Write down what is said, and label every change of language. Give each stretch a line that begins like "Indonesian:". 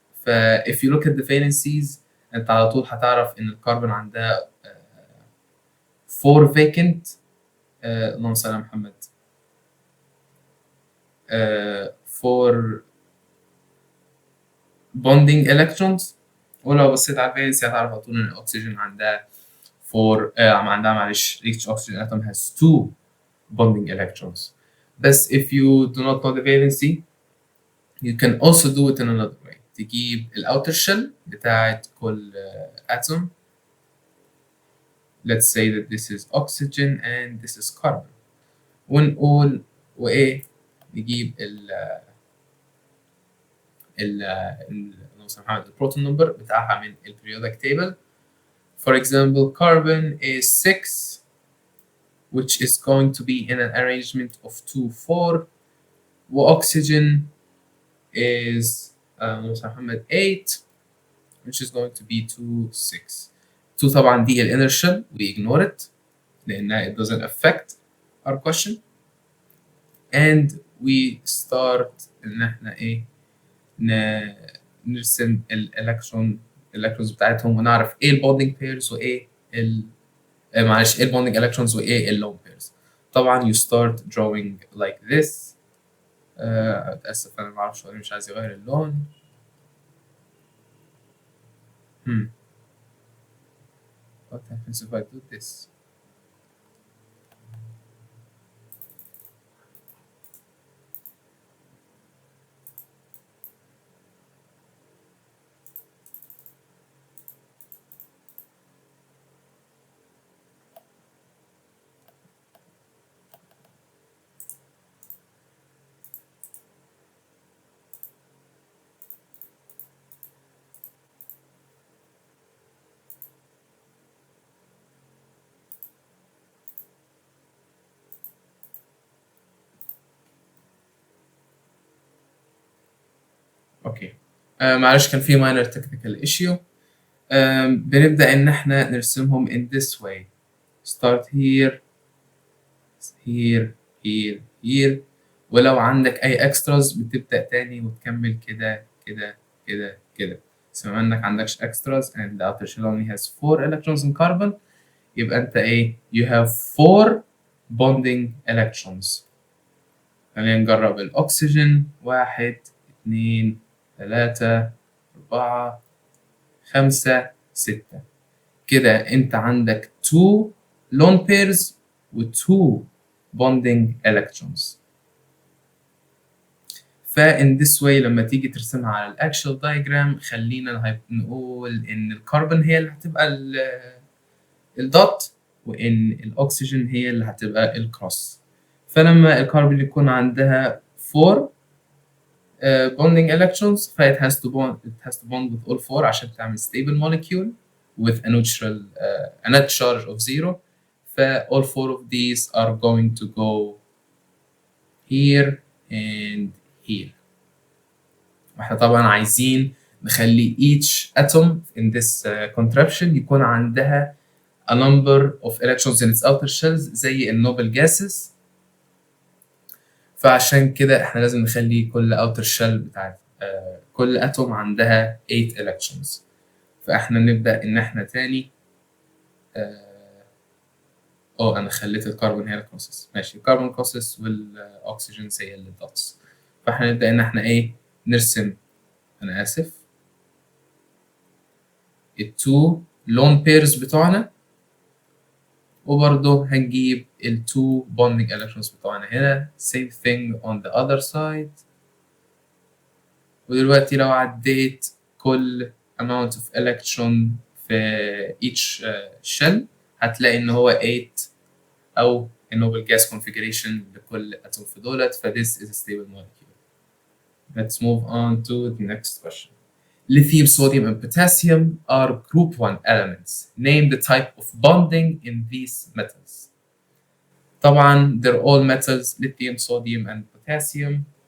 Arabic: ف
English: if you look at the valencies
Arabic: أنت على طول هتعرف إن الكربون عندها 4 vacant اللهم صل على محمد
English: 4 bonding electrons،
Arabic: ولو بصيت على الفالنسي هتعرف على طول إن الأكسجين عندها 4 عندها معلش
English: each oxygen atom has 2 bonding electrons. بس if you do not know the valency you can also do it in another way.
Arabic: تجيب ال outer shell بتاعت كل atom.
English: Let's say that this is oxygen and this is carbon.
Arabic: ونقول وإيه نجيب البروتون نمبر بتاعها من ال periodic table.
English: For example, carbon is 6 which is going to be in an arrangement of 2 4 وoxygen is 8 which is going to be 2 6.
Arabic: 2 طبعا دي ال inner shell
English: we ignore it
Arabic: لأنها
English: it doesn't affect our question
Arabic: and we start إن إحنا إيه نرسم الالكترونز بتاعتهم ونعرف ايه البوندنج بيرز وايه معلش ايه البوندنج الكترونز وايه اللون بيرز.
English: طبعا you start drawing like this.
Arabic: اتاسف انا ما اعرفش مش عايز يغير اللون. Hmm.
English: What happens if I do this? Okay.
Arabic: معلش كان في minor technical issue. بنبدأ إن إحنا نرسمهم
English: in this way. start here, here, here, here.
Arabic: ولو عندك أي extras بتبدأ تاني وتكمل كده كده كده كده. بس بما إنك عندكش
English: extras and the outer shell only has 4 electrons in carbon
Arabic: يبقى أنت إيه؟
English: you have 4 bonding electrons.
Arabic: خلينا نجرب الأكسجين 1 2 3 4 5 6. كده انت عندك 2 lone pairs و 2 bonding electrons.
English: in this way
Arabic: لما تيجي ترسمها على الاكشوال diagram خلينا نقول ان الكربون هي اللي هتبقى الدوت وان الاكسجين هي اللي هتبقى الكروس. فلما الكربون يكون عندها
English: 4 bonding electrons it has to bond with all 4
Arabic: عشان تعمل
English: stable molecule with a neutral a net charge of 0. all 4 of these are going to go here and here.
Arabic: واحنا طبعا عايزين نخلي
English: each atom in this contraption
Arabic: يكون عندها
English: a number of electrons in its outer shells زي النوبل gases.
Arabic: فعشان كده احنا لازم نخلي كل outer shell بتاعت كل اتوم عندها 8 electrons. فاحنا نبدا ان احنا تاني انا خليت الكربون هي الكروسس. ماشي، الكربون كروسس والاكسجين هي اللي الدوتس. فاحنا نبدا ان احنا ايه نرسم، انا اسف، التو لون بيرز بتوعنا، وبرضه هنجيب التو بوندنج الكترونز بتوعنا هنا
English: same thing on the other side.
Arabic: ودلوقتي لو عديت كل amount of electron في each shell هتلاقي ان هو 8 او النوبل gas configuration لكل اتوم في دولت.
English: ف this is a stable molecule. Let's move on to the next question. Lithium, sodium, and potassium are group 1 elements. Name the type of bonding in these metals. طبعا they're all metals, lithium, sodium, and potassium.